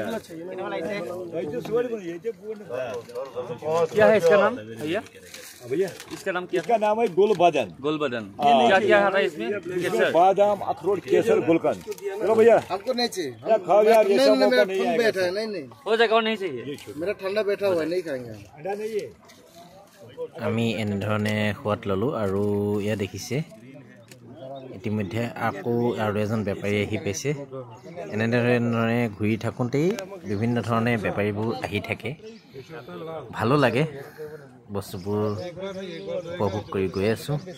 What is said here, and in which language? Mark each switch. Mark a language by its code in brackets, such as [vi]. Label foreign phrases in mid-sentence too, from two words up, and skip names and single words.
[hi] क्या है इसका नाम भैया? भैया इसका नाम क्या? इसका नाम है गुलबदन। गुलबदन। क्या क्या है इसमें? केसर, बादाम अखरोट केसर गुलकंद। चलो भैया हमको नहीं चाहिए। खाओ यार ये सब मौका नहीं आएगा। बैठा है नहीं हो जाएगा और नहीं चाहिए। मेरा ठंडा बैठा हुआ है नहीं खाएंगे। अंडा नहीं है। [as] আমি এনেধৰণে সোৱাদ ল'লোঁ। আৰু এয়া দেখিছে ইতিমধ্যে আকৌ আৰু এজন বেপাৰী আহি পাইছে। এনেধৰণে ঘূৰি থাকোঁতেই বিভিন্ন ধৰণে বেপাৰীবোৰ আহি থাকে। ভালো লাগে, বস্তুবোৰ উপভোগ কৰি গৈ আছোঁ।